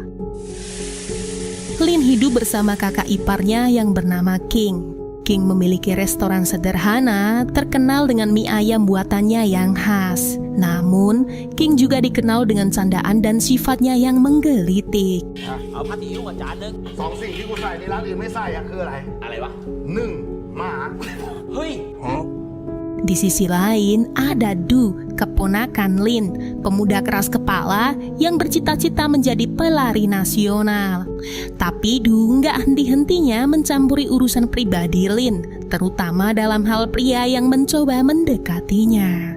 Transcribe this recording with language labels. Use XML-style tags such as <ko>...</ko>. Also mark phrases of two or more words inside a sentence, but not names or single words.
<id>Lin hidup bersama kakak iparnya yang bernama King. King memiliki restoran sederhana, terkenal dengan mie ayam buatannya yang khas. Namun, King juga dikenal dengan candaan dan sifatnya yang menggelitik.</id> <th>เอาผัดซีอิ๊วมาจานนึง สองสิ่งที่กูใส่ในร้านอื่นไม่ใส่อะคืออะไร อะไรวะ 1. หมา เฮ้ย</th> <id>Di sisi lain, ada Du, keponakan Lin, pemuda keras kepala yang bercita-cita menjadi pelari nasional. Tapi Du nggak henti-hentinya mencampuri urusan pribadi Lin, terutama dalam hal pria yang mencoba mendekatinya.</id>